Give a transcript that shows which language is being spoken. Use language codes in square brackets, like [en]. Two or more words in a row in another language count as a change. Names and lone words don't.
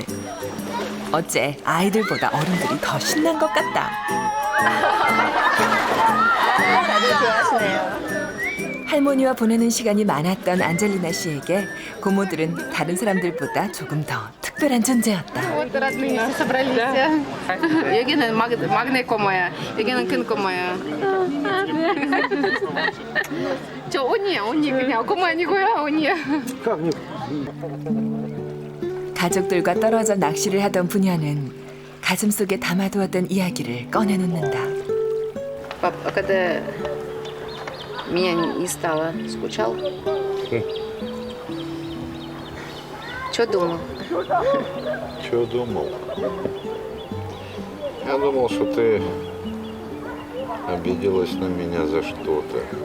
[ko] 어째 아이들보다 어른들이 더 신난 것 같다. 다들 좋아하시네요. 할머니와 보내는 시간이 많았던 안젤리나 씨에게 고모들은 다른 사람들보다 조금 더 특별한 존재였다. [ru] Вот родные все собрались. [ko] 여기는 막내 꼬마야, 여기는 큰 꼬마야. 저 언니 그냥 꼬마 아니고요, 언니야. 가족들과 떨어져 낚시를 하던 부녀는 가슴속에 담아두었던 이야기를 꺼내놓는다. [ru] Папа, когда меня не стало, скучал? Что думал? Чего думал? Я думал, что ты обиделась на меня за что-то.